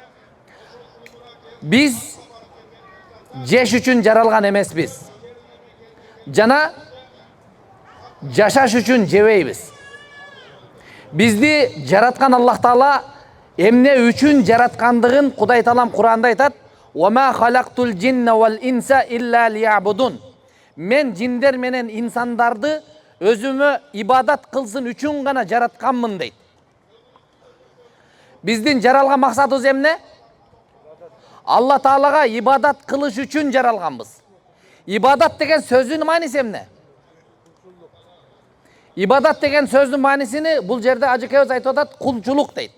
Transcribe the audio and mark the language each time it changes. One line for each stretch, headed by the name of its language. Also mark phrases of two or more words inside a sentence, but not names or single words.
Kyrgyz: Биз жеш үчүн жаралган эмеспиз. Жана жашаш үчүн жебейбиз. Бизди жараткан Аллах Таала эмне үчүн жараткандыгын Кудай Таалам Куранда айтат:
Arabic: "و خلقت الجن و الإنس إلا ليعبدون."
Kyrgyz: Мен жиндер менен инсандарды өзүмө ибадат кылсын үчүн гана жаратканмын дейт. Биздин жаралган максатыбыз эмне? Алла Таалага ибадат кылыш үчүн жаралганбыз. Ибадат деген сөздүн мааниси эмне? Ибадат деген сөздүн маанисини бул жерде ажыкебиз айтып атат, кулчулук дейт.